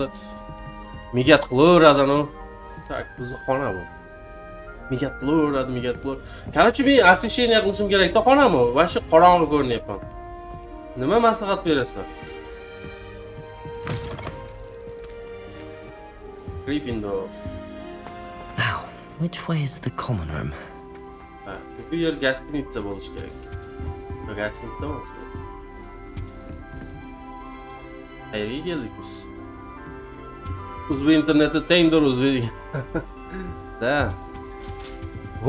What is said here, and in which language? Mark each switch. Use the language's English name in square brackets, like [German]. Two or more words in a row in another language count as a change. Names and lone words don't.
[Uzbek] Migat qilaveradi ana. Tak, buzuqxona bu. Migat qilaveradi. Qarachi, men освещение qilishim kerak. Xonami? Va shu qorong'i ko'rinyapman. Nima maslahat berasizlar? Gryffindor. [English] Now, which way is the common room? [Uzbek] Bu yer gastinitsa bo'lish kerak. Gastinitsa emas. Qayerga keldik biz? O'zbek interneti tengdir o'zbek. Da. Ho.